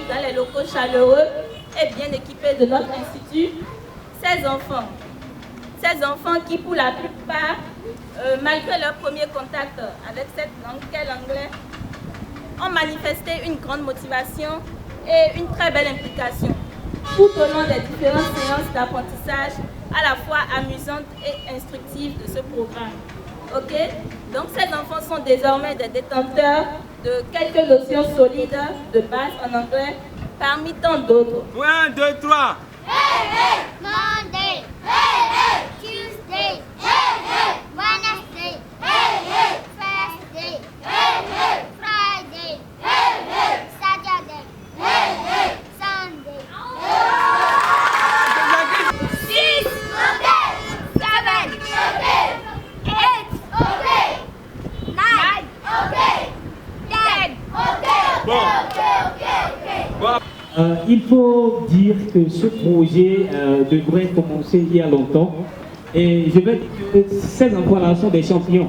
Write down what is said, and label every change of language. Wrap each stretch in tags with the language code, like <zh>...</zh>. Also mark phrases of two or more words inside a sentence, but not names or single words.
<fr>dans les locaux chaleureux et bien équipés de notre institut ces enfants qui, pour la plupart, malgré leur premier contact avec cette langue qu'est l'anglais, ont manifesté une grande motivation et une très belle implication tout au long des différentes séances d'apprentissage à la fois amusantes et instructives de ce programme. Ok? Donc ces enfants sont désormais des détenteurs de quelques notions solides de base en anglais parmi tant d'autres. 1, 2, 3.</fr> <en>Hey, hey, Monday. Hey, hey, Tuesday. Hey, hey, Wednesday. Hey, hey, Thursday. Hey, hey, Friday. Hey, hey, Saturday. Hey, hey, Sunday. 6, okay. 7, okay. 8, okay. 9, okay. 10, okay.</en> <fr>Bon. Bon. Il faut dire que ce projet devrait commencer il y a longtemps, Et je vais dire que ces enfants-là sont des champions.</fr>